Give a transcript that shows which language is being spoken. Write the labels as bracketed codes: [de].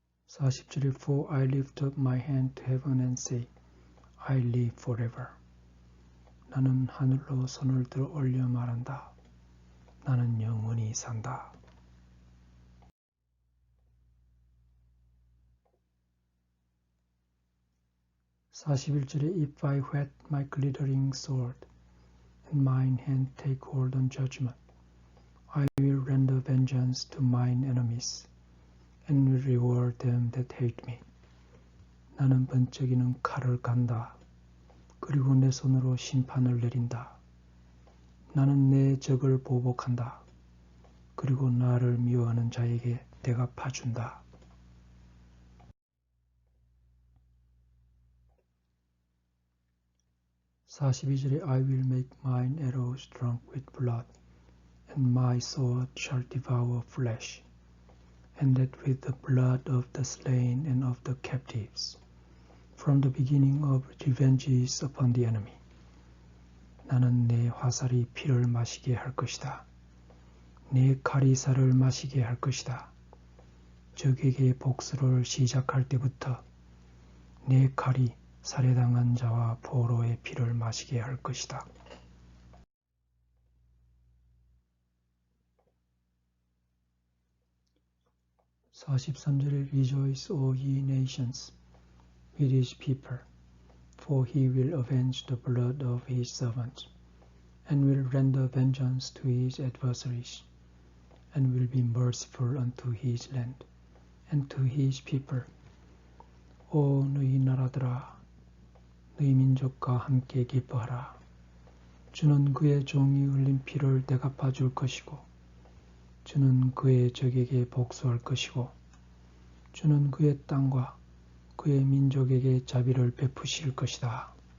[en] (40절에) For I lift up my hand to heaven and say, I live forever. [ko] 나는 하늘로 손을 들어 올려 말한다. 나는 영원히 산다. [en] 41절에 If I whet my glittering sword, and mine hand take hold on judgment, I will render vengeance to mine enemies, and will reward them that hate me. [ko] 나는 번쩍이는 칼을 간다. 그리고 내 손으로 심판을 내린다. 나는 내 적을 보복한다. 그리고 나를 미워하는 자에게 대갚아준다. [en] 42절에 I will make mine arrows drunk with blood, and my sword shall devour flesh, and that with the blood of the slain and of the captives, from the beginning of revenges upon the enemy. [ko] 나는 내 화살이 피를 마시게 할 것이다. 내 칼이 살을 마시게 할 것이다. 적에게 복수를 시작할 때부터 내 칼이 살해당한 자와 포로의 피를 마시게 할 것이다. [en] 43절에 Rejoice, O ye nations, with his people, for he will avenge the blood of his servants, and will render vengeance to his adversaries, and will be merciful unto his land, and to his people. [ko] 오 너희 나라들아, 너희 민족과 함께 기뻐하라. 주는 그의 종이 흘린 피를 대갚아 줄 것이고, 주는 그의 적에게 복수할 것이고, 주는 그의 땅과 그의 민족에게 자비를 베푸실 것이다.